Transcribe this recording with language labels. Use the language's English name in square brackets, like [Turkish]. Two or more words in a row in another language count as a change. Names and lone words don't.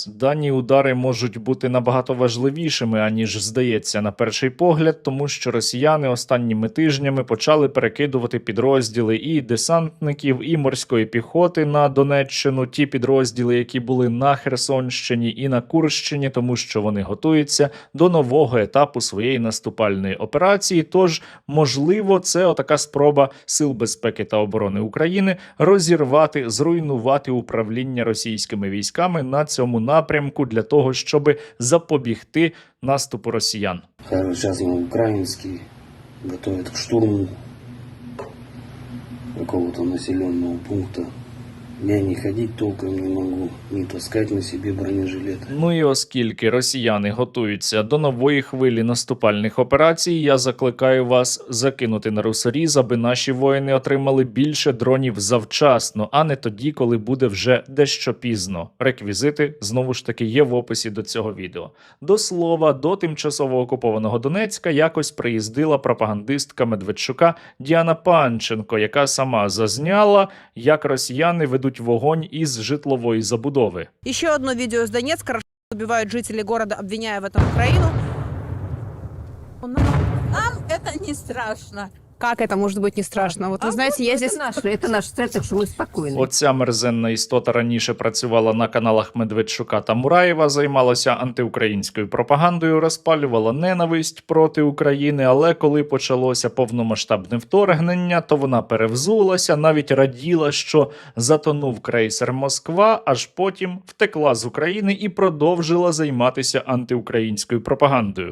[Ukrainian] Дані удари можуть бути набагато важливішими, аніж здається на перший погляд, тому що росіяни останніми тижнями почали перекидувати підрозділи і десантників, і морської піхоти на Донеччину, ті підрозділи, які були на Херсонщині і на Курщині, тому що вони готуються до нового етапу своєї наступальної операції. Тож, можливо, це отака спроба Сил безпеки та оборони України розірвати, зруйнувати управління російськими військами на цьому напрямку для того, щоб запобігти наступу росіян. [Russian] Сейчас украинский готовят к штурму какого-то населенного пункта. Я не ходить толком не могу, не таскать на себе бронежилет. [Ukrainian] Ну і оскільки росіяни готуються до нової хвилі наступальних операцій, я закликаю вас закинути на русоріз, аби наші воїни отримали більше дронів завчасно, а не тоді, коли буде вже дещо пізно. Реквізити, знову ж таки, є в описі до цього відео. До слова, до тимчасово окупованого Донецька якось приїздила пропагандистка Медведчука Діана Панченко, яка сама зазняла, як росіяни ведуть вогонь із житлової забудови. [Russian] Еще одно видео из Донецка. Убивают жители города, обвиняя в этом Украину. Нам это не страшно. Как это может быть не страшно? Вот вы знаете, я здесь... Это наш цель, так что мы спокойны. [Ukrainian] Оця мерзенна істота раніше працювала на каналах Медведчука та Мураєва, займалася антиукраїнською пропагандою, розпалювала ненависть проти України, але коли почалося повномасштабне вторгнення, то вона перевзулася, навіть раділа, що затонув крейсер Москва, аж потім втекла з України і продовжила займатися антиукраїнською пропагандою.